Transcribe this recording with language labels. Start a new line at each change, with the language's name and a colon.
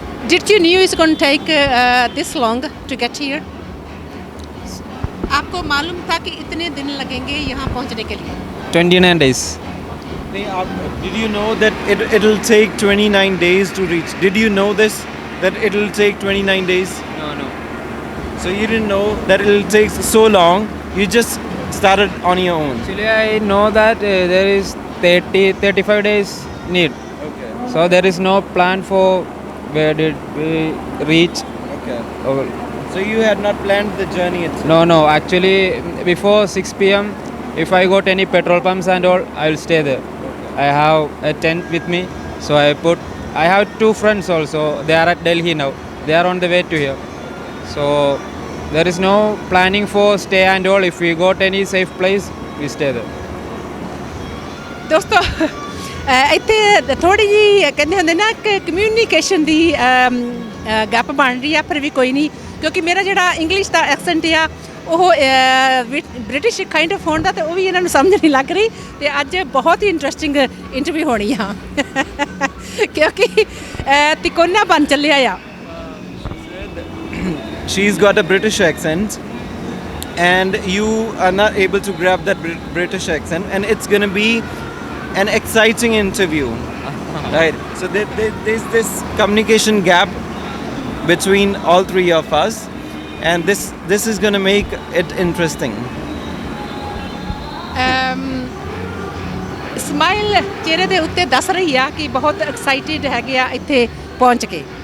English: Did you knew it's going to take this long to get here?
Hindi: आपको मालूम था कि इतने दिन लगेंगे यहाँ पहुँचने के लिए?
English: 29 days. Did you know that it'll take 29 days to reach? Did you know this, that it'll take 29 days? No. So you didn't know that it'll take so long. You just started on your own. Actually I know that there is 30-35 days need. Okay. So there is no plan for where did we reach. Okay. Oh, So you had not planned the journey itself? no. Actually before 6 p.m. if I got any petrol pumps and all, I will stay there. I have a tent with me, so I have 2 friends also. They are at Delhi now. They are on the way to here. So there is no planning for stay and all. If we got any safe place, we stay there.
Punjabi: ਦੋਸਤੋ ਇੱਥੇ ਥੋੜ੍ਹੀ ਜਿਹੀ ਕਹਿੰਦੇ ਹੁੰਦੇ ਨਾ ਕਿ communication ਦੀ ਗੱਪ ਬਣ ਰਹੀ ਆ, ਪਰ ਵੀ ਕੋਈ ਨਹੀਂ ਕਿਉਂਕਿ ਮੇਰਾ ਜਿਹੜਾ ਇੰਗਲਿਸ਼ ਦਾ ਐਕਸੈਂਟ ਆ ਉਹ
English: British kind of
Punjabi: ਹੋਣ ਦਾ ਤੇ ਉਹ ਵੀ ਇਹਨਾਂ ਨੂੰ ਸਮਝ ਨਹੀਂ ਲੱਗ ਰਹੀ। ਤੇ ਅੱਜ ਬਹੁਤ ਹੀ ਇੰਟਰਸਟਿੰਗ ਇੰਟਰਵਿਊ ਹੋਣੀ ਆ ਕਿਉਂਕਿ ਤਿਕੋਨਾ ਬਣ ਚੱਲਿਆ ਆ।
English: She's got a British accent and you are not able to grab that British accent, and it's going to be an exciting interview. Right, so there's this communication gap between all 3 of us, and this is going to make it interesting.
Punjabi: Smile ਚਿਹਰੇ ਦੇ ਉੱਤੇ ਦੱਸ ਰਹੀ ਆ ਕਿ ਬਹੁਤ excited ਹੈਗੇ ਆ ਇੱਥੇ ਪਹੁੰਚ ਕੇ।